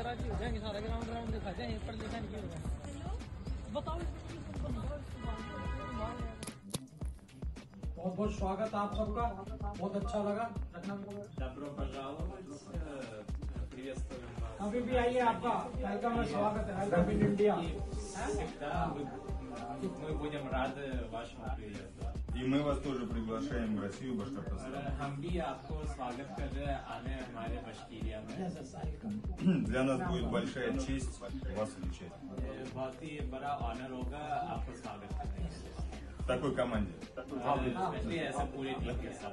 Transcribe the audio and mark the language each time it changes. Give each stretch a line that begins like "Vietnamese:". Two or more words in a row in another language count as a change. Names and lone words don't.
Hindi: बहुत बहुत स्वागत आप सबका, बहुत अच्छा लगा।
Russian: Добро пожаловать. Приветствуем вас.
Hindi: अभी भी आइए, आपका वेलकम है, स्वागत है,
English: welcome in India.
Russian: Всегда мы будем рады вашему приезду. И мы вас тоже приглашаем в Россию, Башкортостан.
Hindi: हम भी आपको स्वागत कर रहे हैं आने हमारे बश्कीरिया में.
Russian: Для нас будет большая честь вас встречать.
Hindi: बहुत ही बड़ा ऑनर होगा आपको स्वागत करने के लिए.
Russian: В такой команде.
Hindi: Especially ऐसे पूरी टीम के साथ.